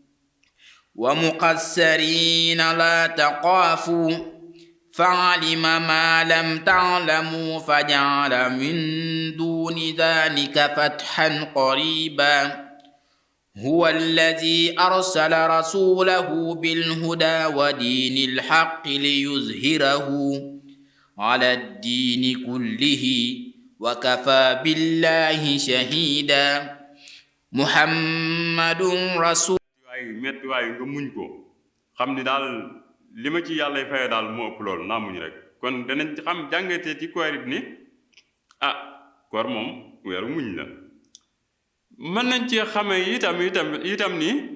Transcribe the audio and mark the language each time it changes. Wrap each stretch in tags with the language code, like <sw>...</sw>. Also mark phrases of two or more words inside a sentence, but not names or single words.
<ar>ومقصرين لا تخافوا فعلم ما لم تعلموا فجعل من دون ذلك فتحا قريبا هو الذي أرسل رسوله بالهدى ودين الحق ليظهره على الدين كله وكفى بالله شهيدا محمد رسول</ar> <wo>metti waay nga muñ ko xam ni daal li ma ci yàlla faye daal moo ëpp loolu naa muñ rek kon danañ xam jàngatee ci koor it ni koor moom weeru muñ la mën nañ ci xame itam ni</wo>